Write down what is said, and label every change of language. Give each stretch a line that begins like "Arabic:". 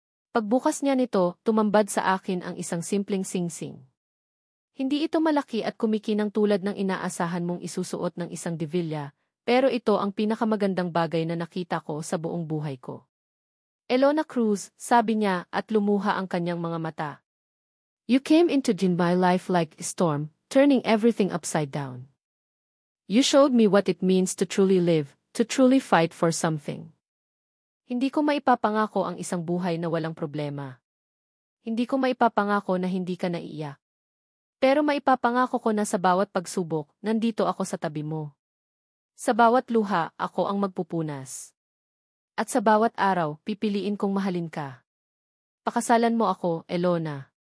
Filipino: Pagbukas niya nito, tumambad sa akin ang isang simpleng singsing. Hindi ito malaki at kumikinang tulad ng inaasahan mong isusuot ng isang divilla, pero ito ang pinakamagandang bagay na nakita ko sa buong buhay ko. Elona Cruz, sabi niya at lumuha ang kanyang mga mata.
English: You came into my life like a storm, turning everything upside down. You showed me what it means to truly live, to truly fight for something.
Filipino: Hindi ko maipapangako ang isang buhay na walang problema. Hindi ko maipapangako na hindi ka naiiyak. Pero maipapangako ko na sa bawat pagsubok, nandito ako sa tabi mo. Sa bawat luha, ako ang magpupunas. At sa bawat araw, pipiliin kong mahalin ka. Pakasalan mo ako, Elona.